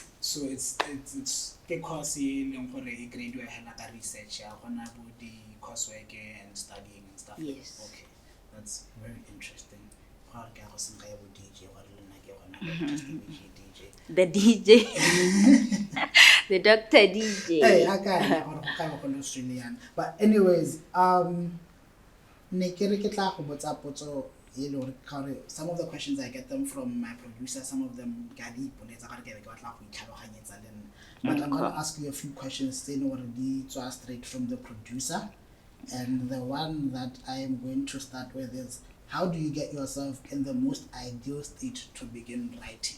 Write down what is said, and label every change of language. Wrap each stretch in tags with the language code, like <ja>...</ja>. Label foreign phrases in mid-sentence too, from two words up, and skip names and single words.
<en>So it's because you grade you have research, the coursework and studying and stuff. Yes. Okay, that's very interesting. The DJ, the Dr. DJ. Hey, I can't Australian. But anyways,</en> <tn>ne ke re ke tla go botsa potso</tn> <en>you know, some of the questions I get them from my producer, some of them but I'm going to ask you a few questions straight from the producer. And the one that I am going to start with is, how do you get yourself in the most ideal state to begin writing?</en>